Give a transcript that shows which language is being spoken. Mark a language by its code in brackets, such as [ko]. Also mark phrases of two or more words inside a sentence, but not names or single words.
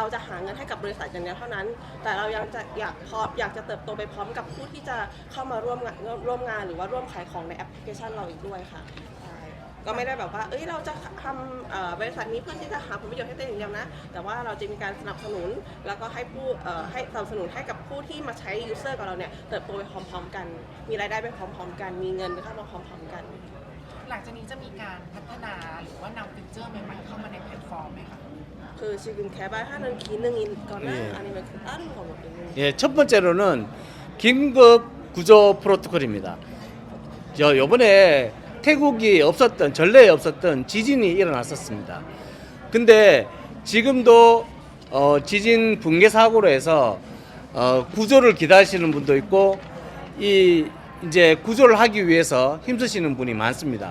[th] จะหาเงินให้กับบริษัทอย่างเดียวเท่านั้นแต่เรายังจะอยากจะเติบโตไปพร้อมกับผู้ที่จะเข้ามาร่วมงานหรือว่าร่วมขายของในแอปพลิเคชันเราอีกด้วยค่ะใช่ก็ไม่ได้แบบว่าเราจะทำบริษัทนี้เพื่อที่จะหาผลประโยชน์ให้ตัวเองอย่างเดียวนะแต่ว่าเราจะมีการสนับสนุนแล้วก็ให้สนับสนุนให้กับผู้ที่มาใช้ยูเซอร์กับเราเนี่ยเติบโตไปพร้อมๆกันมีรายได้ไปพร้อมๆกันมีเงินเข้ามาพร้อมๆกัน หลังจากนี้จะมีการพัฒนาหรือว่านำฟีเจอร์ใหม่ๆเข้ามาในแพลตฟอร์มไหมคะ [ko] 그 지금 개발하는 기능이 있거나 예. 아니면 그 다른 거거든요. 예, 첫 번째로는 긴급 구조 프로토콜입니다. 요번에 태국이 없었던 전례에 없었던 지진이 일어났었습니다. 근데 지금도 지진 붕괴 사고로 해서 구조를 기다리시는 분도 있고 이제 구조를 하기 위해서 힘쓰시는 분이 많습니다.